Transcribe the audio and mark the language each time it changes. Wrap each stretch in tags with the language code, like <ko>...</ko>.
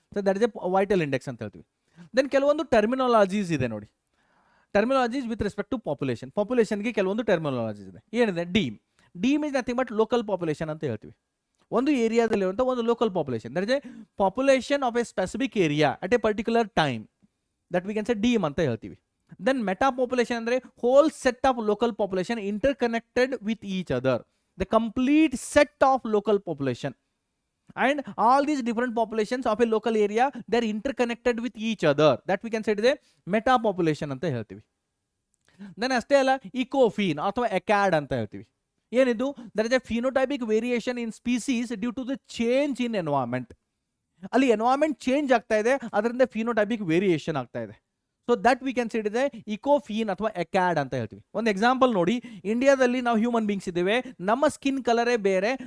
<en>so that is a vital index</en> <kn>ಅಂತ ಹೇಳ್ತೀವಿ.</kn> <en>Then ಕೆಲವೊಂದು terminologies ಇದೆ ನೋಡಿ, terminologies with respect to population.</en> <kn>ಪಾಪ್ಯುಲೇಷನ್ಗೆ ಕೆಲವೊಂದು ಟರ್ಮಿನಾಲಜೀಸ್ ಇದೆ. ಏನಿದೆ? Deem.</kn> <en>deme is nothing but local population</en> <kn>ಅಂತ ಹೇಳ್ತೀವಿ. ಒಂದು ಏರಿಯಾದಲ್ಲಿರುವಂಥ ಒಂದು local population,</kn> <en>That is a population of a specific area at a particular time, that we can say deme ಅಂತ ಹೇಳ್ತೀವಿ. Then metapopulation ಅಂದರೆ whole set of local population interconnected with each other, the complete set of local population and all these different populations of a local area, they are interconnected with each other, that we can say is a meta population</en> <kn>ಅಂತ ಹೇಳ್ತೀವಿ. Then ಅಷ್ಟೇ ಅಲ್ಲ, ಇಕೋಫೀನ್ ಅಥವಾ ಎಕ್ಯಾಡ್ ಅಂತ ಹೇಳ್ತೀವಿ. ಏನಿದು?</kn> <en>There is a phenotypic variation in species due to the change in environment.</en> <kn>ಅಲ್ಲಿ environment change ಆಗ್ತಾ ಇದೆ, ಅದರಿಂದ ಫಿನೋಟೈಪಿಕ್ ವೇರಿಯೇಷನ್ ಆಗ್ತಾ ಇದೆ.</kn> <en>so that we can said</en> <kn>ಇದೆ ಇಕೋಫೀನ್ ಅಥವಾ ಎಕ್ಯಾಡ್ ಅಂತ ಹೇಳ್ತೀವಿ. ಒಂದು ಎಕ್ಸಾಂಪಲ್ ನೋಡಿ, ಇಂಡಿಯಾದಲ್ಲಿ ನಾವು ಹ್ಯೂಮನ್ ಬೀಂಗ್ಸ್ ಇದ್ದೇವೆ, ನಮ್ಮ ಸ್ಕಿನ್ ಕಲರೇ ಬೇರೆ.</kn>